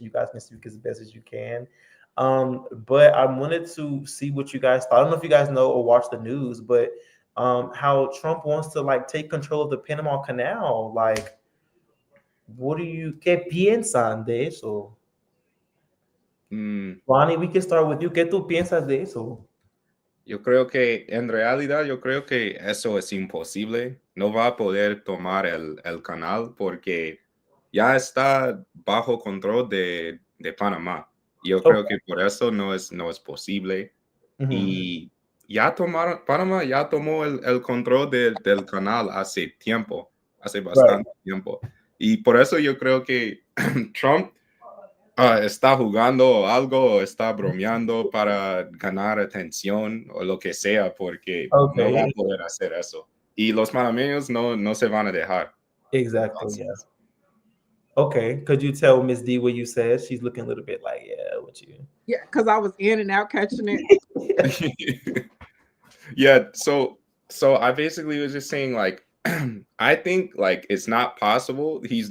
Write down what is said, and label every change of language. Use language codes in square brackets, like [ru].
[en] You guys can speak as best as you can. But I wanted to see what you guys thought. I don't know if you guys know or watch the news, but how Trump wants to like take control of the Panama Canal. Like, what do you [es] qué piensan de eso? Mm, [en] Ronnie, we can start with you. [es] ¿Qué tú piensas de eso? yo creo que en realidad yo creo que eso es imposible. No va a poder tomar el canal porque ya está bajo control de Panamá. Yo creo [en] Okay. [es] que por eso no es posible. Mhm. Y ya tomaron, Panamá ya tomó el control del canal hace tiempo, hace [en] Right. [es] bastante tiempo. Y por eso yo creo que Trump está jugando algo, está bromeando para ganar atención o lo que sea, porque no va a [en] Okay. [es] poder hacer eso. Y los panameños no se van a dejar. [en] Exactly. Yeah. [es] Entonces, [en] Okay. Could you tell Miss D what you said? She's looking a little bit like, yeah, what you. Yeah, because I was in and out catching it. yeah, so I basically was just saying like I think like it's not possible.